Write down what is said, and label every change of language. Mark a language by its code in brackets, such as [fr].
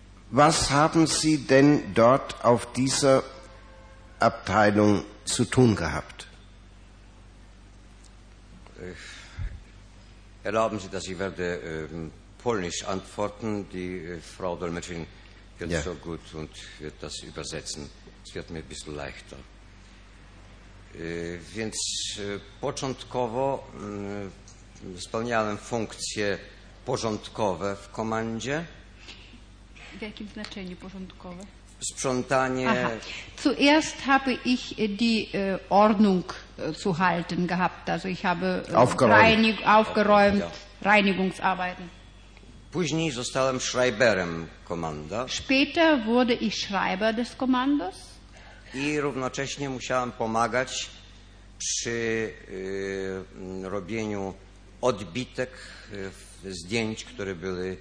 [de] Was haben Sie denn dort auf dieser Abteilung zu tun gehabt? Erlauben Sie, dass ich werde polnisch antworten. Die Frau Dolmetscherin wird ja so gut und wird das übersetzen. Es wird mir ein bisschen leichter. [pl] Więc początkowo spełniałem funkcje porządkowe w komandzie. W jakim znaczeniu porządkowe? Sprzątanie. Aha. [de] Zuerst habe ich die Ordnung zu halten gehabt. Also ich habe aufgeräumt, ja. Reinigungsarbeiten. [pl] Później zostałem Schreiberem komanda. [de] Später wurde ich Schreiber des Kommandos. [pl] I równocześnie musiałem pomagać przy robieniu odbitek zdjęć, które były.